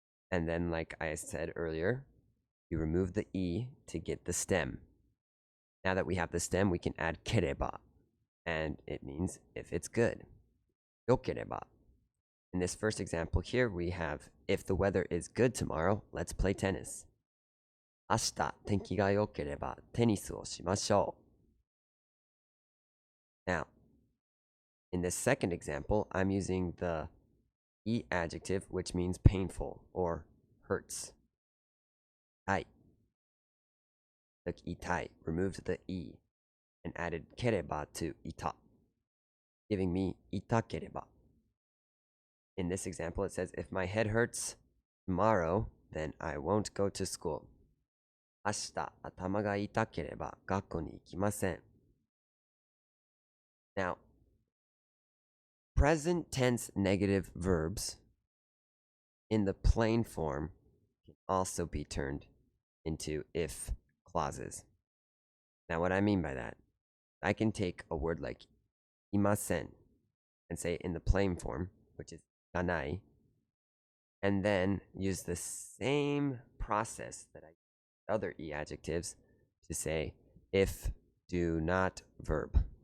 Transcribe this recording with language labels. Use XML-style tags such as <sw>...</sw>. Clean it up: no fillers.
<en>And then, like I said earlier, you remove the e to get the stem. Now that we have the stem, we can add kereba, and it means if it's good. Yokereba. In this first example here, we have, if the weather is good tomorrow, let's play tennis.</en> <ja>明日天気が良ければテニスをしましょう.</ja> <en>Now, in this second example, I'm using the e adjective, which means painful or hurts. 痛い.Took itai, removed the e, and added kereba to ita, giving me itakereba. In this example, it says, if my head hurts tomorrow, then I won't go to school.</en> <ja>明日頭が痛ければ学校に行きません.</ja> <en>Now, present tense negative verbs in the plain form can also be turned into if clauses. Now, what I mean by that, I can take a word like imasen and say in the plain form, which is ganai, and then use the same process that I use with other e adjectives to say if do not verb.</en>